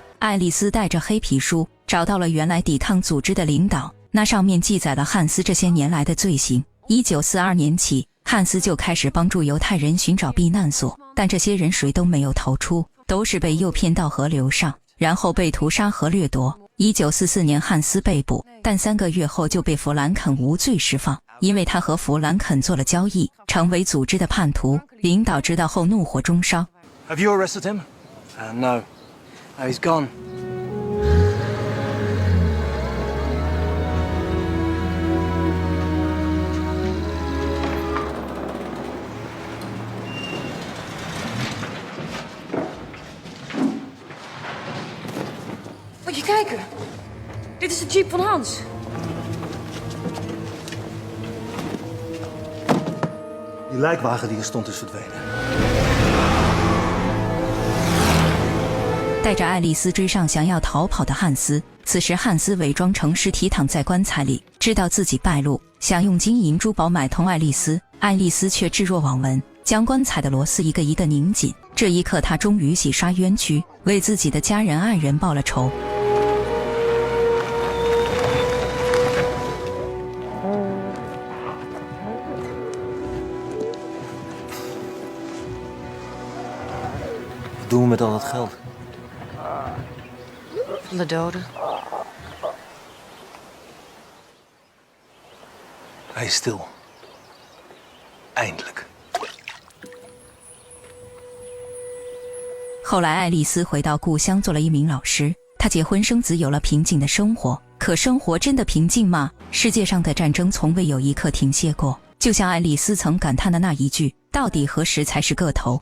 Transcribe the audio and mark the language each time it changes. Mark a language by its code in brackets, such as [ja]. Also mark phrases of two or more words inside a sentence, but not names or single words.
[zh] 爱丽丝带着黑皮书找到了原来抵抗组织的领导，那上面记载了汉斯这些年来的罪行。1942年起，汉斯就开始帮助犹太人寻找避难所，但这些人谁都没有逃出，都是被诱骗到河流上，然后被屠杀和掠夺。1944年汉斯被捕，但3个月后就被弗兰肯无罪释放，因为他和弗兰肯做了交易，成为组织的叛徒。领导知道后怒火中烧。 [en] Have you arrested him? No. He's gone. [nl] Moet je kijken. Dit is de jeep van Hans. Die lijkwagen die er stond is verdwenen. [zh] 带着爱丽丝追上想要逃跑的汉斯。此时汉斯伪装成尸体躺在棺材里，知道自己败露，想用金银珠宝买通爱丽丝。爱丽丝却置若罔闻，将棺材的螺丝一个一个拧紧。这一刻，她终于洗刷冤屈，为自己的家人爱人报了仇。 [nl] Wat doen we met al dat geld? Van de doden. Hij is stil. Eindelijk. [zh] 后来爱丽丝回到故乡做了一名老师，她结婚生子，有了平静的生活。可生活真的平静吗？世界上的战争从未有一刻停歇过， 就像爱丽丝曾感叹的那一句：到底何时才是个头？